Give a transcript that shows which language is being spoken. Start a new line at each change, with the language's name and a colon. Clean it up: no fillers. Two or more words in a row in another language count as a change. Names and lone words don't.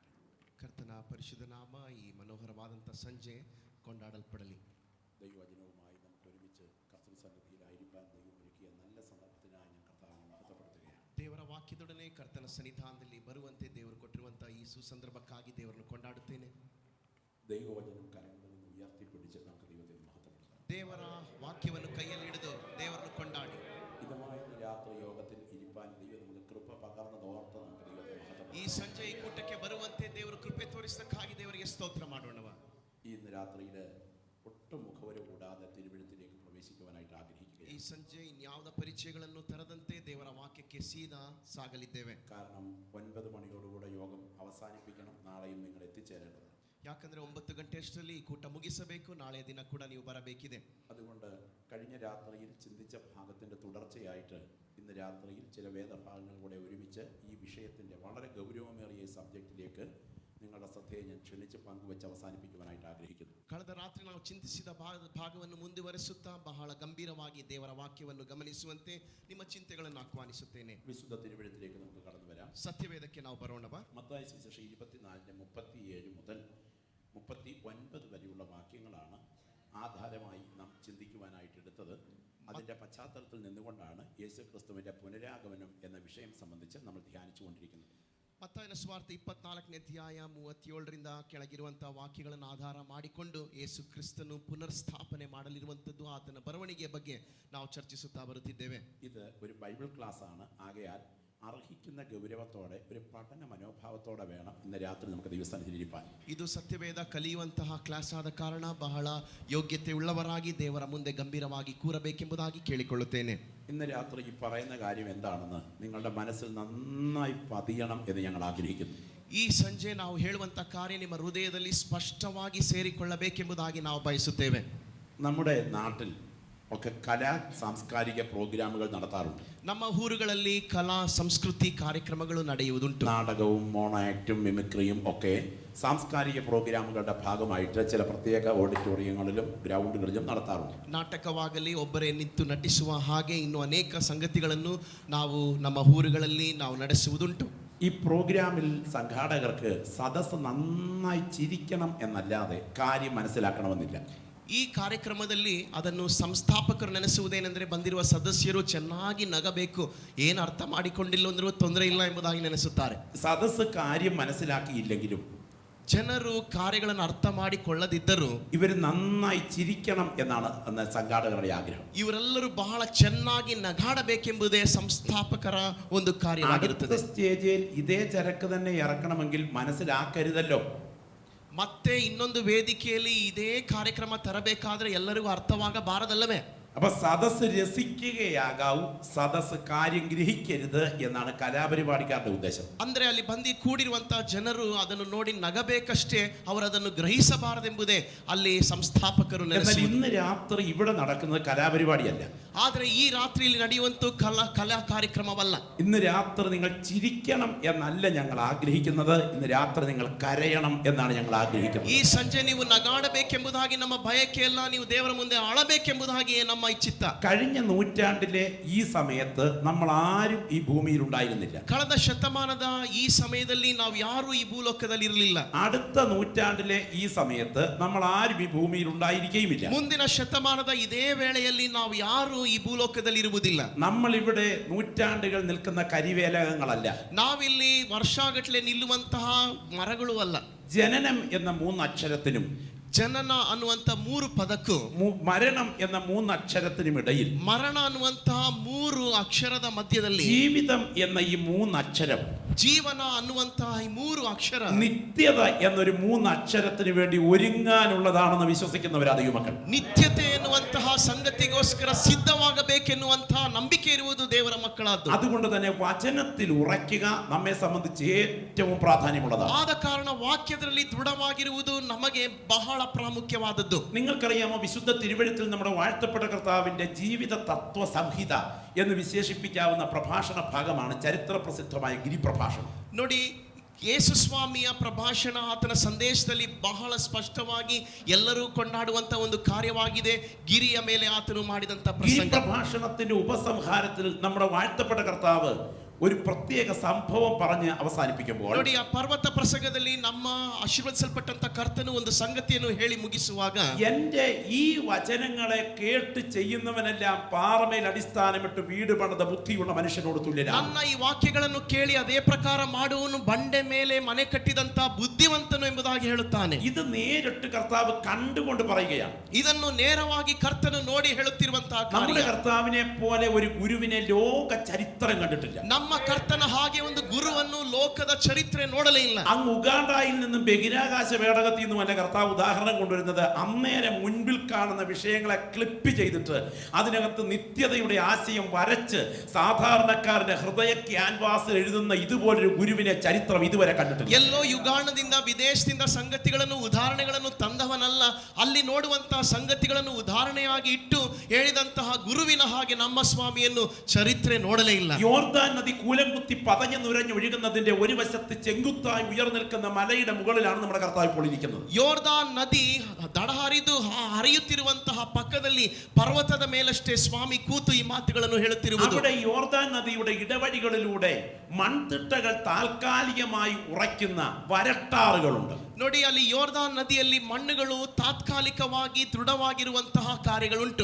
Kannada: ಕರ್ತನ ಪರಿಶುದ್ಧ ನಾಮ ಈ മനോഹരವಾದಂಥ ಸಂಜೆ ಕೊಂಡಾಡಲ್ಪಡಲಿ.
Malayalam: ദൈവവചനവുമായി നമുക്ക് ഒരുമിച്ച് കർത്തൃ സന്നിധിയിലായിരിക്കാൻ ദൈവം ഒരുക്കിയ നല്ല സന്ദർഭത്തിനായി ഞാൻ കർത്താവിനെ മഹത്വപ്പെടുത്തുകയാണ്.
Kannada: ದೇವರ ವಾಕ್ಯದೊಡನೆ ಕರ್ತನ ಸನ್ನಿಧಾನದಲ್ಲಿ ಬರುವಂತೆ ದೇವರು ಕೊಟ್ಟಿರುವಂಥ ಈ ಸುಸಂದರ್ಭಕ್ಕಾಗಿ ದೇವರನ್ನು ಕೊಂಡಾಡುತ್ತೇನೆ.
Malayalam: ദൈവവചനം കരങ്ങളിൽ നിന്ന് ഉയർത്തിപ്പിടിച്ച് നമുക്ക് ദൈവത്തെ മഹത്വപ്പെടുത്താം.
Kannada: ದೇವರ ವಾಕ್ಯವನ್ನು ಕೈಯಲ್ಲಿ ಹಿಡಿದು ದೇವರನ್ನು ಕೊಂಡಾಡಿ
Malayalam: ഇതുമായ രാത്രി യോഗത്തിൽ ഇരിപ്പാൻ ദൈവം നമുക്ക് കൃപ പകർന്നതോർത്ത് നമുക്ക് ദൈവത്തെ മഹത്വപ്പെടുത്താം.
Kannada: ಈ ಸಂಜೆ ಈ ಕೂಟಕ್ಕೆ ಬರುವಂತೆ ದೇವರು ಕೃಪೆ ತೋರಿಸಕ್ಕಾಗಿ ದೇವರಿಗೆ ಸ್ತೋತ್ರ ಮಾಡೋಣವ.
Malayalam: ഇന്ന് രാത്രിയിൽ ഒട്ടും മുഖവര കൂടാതെ തിരുവഴുത്തിലേക്ക് പ്രവേശിക്കുവാനായിട്ട് ആഗ്രഹിക്കുകയാണ്.
Kannada: ಈ ಸಂಜೆ ಇನ್ಯಾವುದ ಪರಿಚಯಗಳನ್ನು ತರದಂತೆ ದೇವರ ವಾಕ್ಯಕ್ಕೆ ಸೀದಾ ಸಾಗಲಿದ್ದೇವೆ.
Malayalam: കാരണം 9 മണിയോടുകൂടെ യോഗം അവസാനിപ്പിക്കണം. നാളെയും നിങ്ങൾ എത്തിച്ചേരേണ്ടത്.
Kannada: ಯಾಕಂದ್ರೆ 9 ಗಂಟೆಯಷ್ಟರಲ್ಲಿ ಈ ಕೂಟ ಮುಗಿಸಬೇಕು. ನಾಳೆಯ ದಿನ ಕೂಡ ನೀವು ಬರಬೇಕಿದೆ.
Malayalam: അതുകൊണ്ട് കഴിഞ്ഞ രാത്രിയിൽ ചിന്തിച്ച ഭാഗത്തിൻ്റെ തുടർച്ചയായിട്ട് ഇന്ന് രാത്രിയിൽ ചില വേദഭാഗങ്ങൾ കൂടെ ഒരുമിച്ച് ഈ വിഷയത്തിൻ്റെ വളരെ ഗൗരവമേറിയ സബ്ജക്റ്റിലേക്ക് നിങ്ങളുടെ ശ്രദ്ധയെ ഞാൻ ക്ഷണിച്ച് പങ്കുവെച്ച് അവസാനിപ്പിക്കുവാനായിട്ട് ആഗ്രഹിക്കുന്നു.
Kannada: ಕಳೆದ ರಾತ್ರಿ ನಾವು ಚಿಂತಿಸಿದ ಭಾಗವನ್ನು ಮುಂದುವರಿಸುತ್ತಾ ಬಹಳ ಗಂಭೀರವಾಗಿ ದೇವರ ವಾಕ್ಯವನ್ನು ಗಮನಿಸುವಂತೆ ನಿಮ್ಮ ಚಿಂತೆಗಳನ್ನು ಆಹ್ವಾನಿಸುತ್ತೇನೆ.
Malayalam: വിശുദ്ധ തിരുവഴുത്തിലേക്ക് നമുക്ക് കടന്നു വരാം.
Kannada: ಸತ್ಯವೇದಕ್ಕೆ ನಾವು ಬರೋಣವ.
Malayalam: മത്തായി സുവിശേഷം 24:37 മുതൽ 39 വരെയുള്ള വാക്യങ്ങളാണ് ആധാരമായി നാം ചിന്തിക്കുവാനായിട്ട് എടുത്തത്. അതിൻ്റെ പശ്ചാത്തലത്തിൽ നിന്നുകൊണ്ടാണ് യേശു ക്രിസ്തുവിൻ്റെ പുനരാഗമനം എന്ന വിഷയം സംബന്ധിച്ച് നമ്മൾ ധ്യാനിച്ചു കൊണ്ടിരിക്കുന്നത്.
Kannada: ಮತ್ತಾಯನ ಸ್ವಾರ್ಥ 24ನೇ ಅಧ್ಯಾಯ 37ರಿಂದ ಕೆಳಗಿರುವಂತಹ ವಾಕ್ಯಗಳನ್ನು ಆಧಾರ ಮಾಡಿಕೊಂಡು ಯೇಸು ಕ್ರಿಸ್ತನು ಪುನರ್ಸ್ಥಾಪನೆ ಮಾಡಲಿರುವಂಥದ್ದು, ಆತನ ಬರವಣಿಗೆಯ ಬಗ್ಗೆ ನಾವು ಚರ್ಚಿಸುತ್ತಾ ಬರುತ್ತಿದ್ದೇವೆ.
Malayalam: ഇത് ഒരു ബൈബിൾ ക്ലാസ് ആണ്. ആകയാൽ അർഹിക്കുന്ന ഗൗരവത്തോടെ ഒരു പഠന മനോഭാവത്തോടെ വേണം ഇന്ന് രാത്രി നമുക്ക് ദൈവസന്നിധിയിലിരിപ്പാൻ.
Kannada: ಇದು ಸತ್ಯವೇದ ಕಲಿಯುವಂತಹ ಕ್ಲಾಸ್ ಆದ ಕಾರಣ ಬಹಳ ಯೋಗ್ಯತೆ ಉಳ್ಳವರಾಗಿ ದೇವರ ಮುಂದೆ ಗಂಭೀರವಾಗಿ ಕೂರಬೇಕೆಂಬುದಾಗಿ ಕೇಳಿಕೊಳ್ಳುತ್ತೇನೆ.
Malayalam: ഇന്ന് രാത്രി ഈ പറയുന്ന കാര്യം എന്താണെന്ന് നിങ്ങളുടെ മനസ്സിൽ നന്നായി പതിയണം എന്ന് ഞങ്ങൾ ആഗ്രഹിക്കുന്നു.
Kannada: ಈ ಸಂಜೆ ನಾವು ಹೇಳುವಂತ ಕಾರ್ಯ ನಿಮ್ಮ ಹೃದಯದಲ್ಲಿ ಸ್ಪಷ್ಟವಾಗಿ ಸೇರಿಕೊಳ್ಳಬೇಕೆಂಬುದಾಗಿ ನಾವು ಬಯಸುತ್ತೇವೆ.
Malayalam: നമ്മുടെ നാട്ടിൽ ഒക്കെ കലാ സാംസ്കാരിക പ്രോഗ്രാമുകൾ നടത്താറുണ്ട്.
Kannada: ನಮ್ಮ ಊರುಗಳಲ್ಲಿ ಕಲಾ ಸಂಸ್ಕೃತಿ ಕಾರ್ಯಕ್ರಮಗಳು ನಡೆಯುವುದುಂಟು.
Malayalam: നാടകവും
English: mono act
Malayalam: മിമിക്രിയും ഒക്കെ സാംസ്കാരിക പ്രോഗ്രാമുകളുടെ ഭാഗമായിട്ട് ചില പ്രത്യേക ഓഡിറ്റോറിയങ്ങളിലും ഗ്രൗണ്ടുകളിലും നടത്താറുണ്ട്.
Kannada: ನಾಟಕವಾಗಲಿ, ಒಬ್ಬರೇ ನಿಂತು ನಟಿಸುವ ಹಾಗೆ ಇನ್ನೂ ಅನೇಕ ಸಂಗತಿಗಳನ್ನು ನಾವು ನಮ್ಮ ಊರುಗಳಲ್ಲಿ ನಾವು ನಡೆಸುವುದುಂಟು.
Malayalam: ഈ പ്രോഗ്രാമിൽ സംഘാടകർക്ക് സദസ്സ് നന്നായി ചിരിക്കണം എന്നല്ലാതെ കാര്യം മനസ്സിലാക്കണമെന്നില്ല.
Kannada: ಈ ಕಾರ್ಯಕ್ರಮದಲ್ಲಿ ಅದನ್ನು ಸಂಸ್ಥಾಪಕರು ನೆನೆಸುವುದೇನೆಂದರೆ ಬಂದಿರುವ ಸದಸ್ಯರು ಚೆನ್ನಾಗಿ ನಗಬೇಕು, ಏನು ಅರ್ಥ ಮಾಡಿಕೊಂಡಿಲ್ಲ ಅಂದ್ರೂ ತೊಂದರೆ ಇಲ್ಲ ಎಂಬುದಾಗಿ ನೆನೆಸುತ್ತಾರೆ.
Malayalam: സദസ്സ് കാര്യം മനസ്സിലാക്കിയില്ലെങ്കിലും
Kannada: ಜನರು ಕಾರ್ಯಗಳನ್ನು ಅರ್ಥ ಮಾಡಿಕೊಳ್ಳದಿದ್ದರೂ
Malayalam: ഇവർ നന്നായി ചിരിക്കണം എന്നാണ് സംഘാടകരുടെ ആഗ്രഹം.
Kannada: ಇವರೆಲ್ಲರೂ ಬಹಳ ಚೆನ್ನಾಗಿ ನಗಾಡಬೇಕೆಂಬುದೇ ಸಂಸ್ಥಾಪಕರ ಒಂದು ಕಾರ್ಯವಾಗಿರುತ್ತದೆ.
Malayalam: സ്റ്റേജിൽ ഇതേ ചരക്ക് തന്നെ ഇറക്കണമെങ്കിൽ മനസ്സിലാക്കരുതല്ലോ.
Kannada: ಮತ್ತೆ ಇನ್ನೊಂದು ವೇದಿಕೆಯಲ್ಲಿ ಇದೇ ಕಾರ್ಯಕ್ರಮ ತರಬೇಕಾದ್ರೆ ಎಲ್ಲರಿಗೂ ಅರ್ಥವಾಗಬಾರದಲ್ಲವೇ?
Malayalam: അപ്പൊ സദസ് രസിക്കുകയാകാവൂ, സദസ് കാര്യം ഗ്രഹിക്കരുത് എന്നാണ് കലാപരിപാടിക്കാരുടെ ഉദ്ദേശം.
Kannada: ಅಂದ್ರೆ ಅಲ್ಲಿ ಬಂದು ಕೂಡಿರುವಂತಹ ಜನರು ಅದನ್ನು ನೋಡಿ ನಗಬೇಕಷ್ಟೇ, ಅವರು ಅದನ್ನು ಗ್ರಹಿಸಬಾರದೆಂಬುದೇ ಅಲ್ಲಿ ಸಂಸ್ಥಾಪಕರು
Malayalam: എന്നാൽ
Kannada: ನೆನೆಸುವುದು.
Malayalam: ഇന്ന് രാത്രി ഇവിടെ നടക്കുന്നത് കലാപരിപാടിയല്ല.
Kannada: ಆದರೆ ಈ ರಾತ್ರಿಯಲ್ಲಿ ನಡೆಯುವಂತ ಕಲಾ ಕಾರ್ಯಕ್ರಮವಲ್ಲ.
Malayalam: ഇന്ന് രാത്രി നിങ്ങൾ ചിരിക്കണം എന്നല്ല ഞങ്ങൾ ആഗ്രഹിക്കുന്നത്, ഇന്ന് രാത്രി നിങ്ങൾ കരയണം എന്നാണ് ഞങ്ങൾ ആഗ്രഹിക്കുന്നത്.
Kannada: ಈ ಸಂಜೆ ನೀವು ನಗಾಡಬೇಕೆಂಬುದಾಗಿ ನಮ್ಮ ಬಯಕೆಯಲ್ಲ, ನೀವು ದೇವರ ಮುಂದೆ ಅಳಬೇಕೆಂಬುದಾಗಿಯೇ ನಮ್ಮ ಇಚ್ಛಿತ.
Malayalam: കഴിഞ്ഞ നൂറ്റാണ്ടിലെ ഈ സമയത്ത് നമ്മൾ ആരും ഈ ഭൂമിയിൽ ഉണ്ടായിരുന്നില്ല.
Kannada: ಕಳೆದ ಶತಮಾನದ ಈ ಸಮಯದಲ್ಲಿ ನಾವು ಯಾರು ಈ ಭೂಲೋಕದಲ್ಲಿ ಇರಲಿಲ್ಲ.
Malayalam: അടുത്ത നൂറ്റാണ്ടിലെ ഈ സമയത്ത് നമ്മൾ ആരും ഈ ഭൂമിയിൽ ഉണ്ടായിരിക്കുകയുമില്ല.
Kannada: ಮುಂದಿನ ಶತಮಾನದ ಇದೇ ವೇಳೆಯಲ್ಲಿ ನಾವು ಯಾರು ಈ ಭೂಲೋಕದಲ್ಲಿ ಇರುವುದಿಲ್ಲ.
Malayalam: നമ്മൾ ഇവിടെ നൂറ്റാണ്ടുകൾ നിൽക്കുന്ന കരിവേലകങ്ങളല്ല.
Kannada: ನಾವಿಲ್ಲಿ ವರ್ಷಗಟ್ಟಲೆ ನಿಲ್ಲುವಂತಹ ಮರಗಳು ಅಲ್ಲ.
Malayalam: ജനനം എന്ന 3 അക്ഷരത്തിനും
Kannada: ಜನನ ಅನ್ನುವಂತ 3 ಪದಕ್ಕೂ
Malayalam: മരണം എന്ന 3 അക്ഷരത്തിനും ഇടയിൽ
Kannada: ಮರಣ ಅನ್ನುವಂತಹ 3 ಅಕ್ಷರದ ಮಧ್ಯದಲ್ಲಿ
Malayalam: ജീവിതം എന്ന ഈ 3 അക്ഷരം,
Kannada: ಜೀವನ ಅನ್ನುವಂತಹ ಈ 3 ಅಕ್ಷರ,
Malayalam: നിത്യത എന്നൊരു 3 അക്ഷരത്തിന് വേണ്ടി ഒരുങ്ങാനുള്ളതാണെന്ന് വിശ്വസിക്കുന്നവരാ ദൈവമക്കൾ.
Kannada: ನಿತ್ಯತೆ ಎನ್ನುವಂತಹ ಸಂಗತಿಗೋಸ್ಕರ ಸಿದ್ಧವಾಗಬೇಕೆನ್ನುವಂತಹ ನಂಬಿಕೆ ಇರುವುದು ದೇವರ ಮಕ್ಕಳಾದ್ದು.
Malayalam: അതുകൊണ്ട് തന്നെ വചനത്തിൽ ഉറയ്ക്കുക നമ്മെ സംബന്ധിച്ച് ഏറ്റവും പ്രാധാന്യമുള്ളതാണ്.
Kannada: ಆದ ಕಾರಣ ವಾಕ್ಯದಲ್ಲಿ ದೃಢವಾಗಿರುವುದು ನಮಗೆ ಬಹಳ ಪ್ರಾಮುಖ್ಯವಾದದ್ದು.
Malayalam: നിങ്ങൾക്കറിയാമോ, വിശുദ്ധ തിരുവെഴുത്തിൽ നമ്മുടെ വാഴ്ത്തപ്പെട്ട കർത്താവിന്റെ ജീവിത തത്വ സംഹിത എന്ന് വിശേഷിപ്പിക്കാവുന്ന പ്രഭാഷണ ഭാഗമാണ് ചരിത്ര പ്രസിദ്ധമായ ഗിരിപ്രഭാഷണം.
Kannada: ನೋಡಿ, ಯೇಸು ಸ್ವಾಮಿಯ ಪ್ರಭಾಷಣ, ಆತನ ಸಂದೇಶದಲ್ಲಿ ಬಹಳ ಸ್ಪಷ್ಟವಾಗಿ ಎಲ್ಲರೂ ಕೊಂಡಾಡುವಂತ ಒಂದು ಕಾರ್ಯವಾಗಿದೆ ಗಿರಿಯ ಮೇಲೆ ಆತನು ಮಾಡಿದಂತ ಪ್ರಸಂಗ.
Malayalam: പ്രഭാഷണത്തിന്റെ ഉപസംഹാരത്തിൽ നമ്മുടെ വാഴ്ത്തപ്പെട്ട കർത്താവ് ഒരു പ്രത്യേക സംഭവം പറഞ്ഞ് അവസാനിപ്പിക്കുമ്പോൾ,
Kannada: ನೋಡಿ, ಆ ಪರ್ವತ ಪ್ರಸಂಗದಲ್ಲಿ ನಮ್ಮ ಆಶೀರ್ವದಿಸಲ್ಪಟ್ಟಂತ ಕರ್ತನು ಒಂದು ಸಂಗತಿಯನ್ನು ಹೇಳಿ ಮುಗಿಸುವಾಗ,
Malayalam: എന്റെ ഈ വചനങ്ങളെ കേട്ട് ചെയ്യുന്നവനെല്ലാം പാറമേൽ അടിസ്ഥാനമിട്ട് വീട് പണിത ബുദ്ധിയുള്ള മനുഷ്യനോട് തുല്യനാണ്.
Kannada: ನನ್ನ ಈ ವಾಕ್ಯಗಳನ್ನು ಕೇಳಿ ಅದೇ ಪ್ರಕಾರ ಮಾಡುವನು ಬಂಡೆ ಮೇಲೆ ಮನೆ ಕಟ್ಟಿದಂತ ಬುದ್ಧಿವಂತನು ಎಂಬುದಾಗಿ ಹೇಳುತ್ತಾನೆ.
Malayalam: ഇത് നേരിട്ട് കർത്താവ് കണ്ടുകൊണ്ട് പറയുകയാണ്.
Kannada: ಇದನ್ನು ನೇರವಾಗಿ ಕರ್ತನು ನೋಡಿ ಹೇಳುತ್ತಿರುವಂತಹ
Malayalam: നമ്മുടെ
Kannada: ಕಾರ್ಯ.
Malayalam: കർത്താവിനെ പോലെ ഒരു ഗുരുവിനെ ലോക ചരിത്രം കണ്ടിട്ടില്ല.
Kannada: ನಮ್ಮ ಕರ್ತನ ಹಾಗೆ ಒಂದು ಗುರುವನ್ನು ಲೋಕದ ಚರಿತ್ರೆ ನೋಡಲೇ ಇಲ್ಲ.
Malayalam: അങ്ങ് ഉഗാണ്ടയിൽ നിന്നും ബഹിരാകാശ പേടകത്തിൽ നിന്നും അല്ല കർത്താവ് ഉദാഹരണം കൊണ്ടുവരുന്നത്. അന്നേരം മുൻപിൽ കാണുന്ന വിഷയങ്ങളെ ക്ലിപ്പ് ചെയ്തിട്ട് അതിനകത്ത് നിത്യതയുടെ ആശയം വരച്ച് സാധാരണക്കാരന്റെ ഹൃദയ ക്യാൻവാസിൽ എഴുതുന്ന ഇതുപോലൊരു ഗുരുവിനെ ചരിത്രം ഇതുവരെ കണ്ടിട്ടില്ല.
Kannada: ಎಲ್ಲೋ ಯುಗಾಂಡದಿಂದ ವಿದೇಶದಿಂದ ಸಂಗತಿಗಳನ್ನು ಉದಾಹರಣೆಗಳನ್ನು ತಂದವನಲ್ಲ, ಅಲ್ಲಿ ನೋಡುವಂತಹ ಸಂಗತಿಗಳನ್ನು ಉದಾಹರಣೆಯಾಗಿ ಇಟ್ಟು ಹೇಳಿದಂತಹ ಗುರುವಿನ ಹಾಗೆ ನಮ್ಮ ಸ್ವಾಮಿಯನ್ನು ಚರಿತ್ರೆ ನೋಡಲೇ ಇಲ್ಲ.
Malayalam: യോർദാൻ നദി കൂലം കുത്തി പതഞ്ഞു നുരഞ്ഞൊഴുകുന്നതിന്റെ ഒരു വശത്ത് ചെങ്കുത്തായി ഉയർന്നിൽക്കുന്ന മലയുടെ മുകളിലാണ് നമ്മുടെ കർത്താവ് ഇപ്പോൾ ഇരിക്കുന്നത്.
Kannada: ಯೋರ್ದಾನ್ ನದಿ ದಡ ಹರಿದು ಹರಿಯುತ್ತಿರುವಂತಹ ಪಕ್ಕದಲ್ಲಿ ಪರ್ವತದ ಮೇಲಷ್ಟೇ ಸ್ವಾಮಿ ಕೂತು ಈ ಮಾತುಗಳನ್ನು ಹೇಳುತ್ತಿರುವುದು.
Malayalam: അവിടെ യോർദാൻ നദിയുടെ ഇടവഴികളിലൂടെ മൺതിട്ടകൾ താൽക്കാലികമായി ഉറയ്ക്കുന്ന വരട്ടാറുകളുണ്ട്.
Kannada: ನೋಡಿ, ಅಲ್ಲಿ ಯೋರ್ದಾನ್ ನದಿಯಲ್ಲಿ ಮಣ್ಣುಗಳು ತಾತ್ಕಾಲಿಕವಾಗಿ ದೃಢವಾಗಿರುವಂತಹ ಕಾರ್ಯಗಳುಂಟು.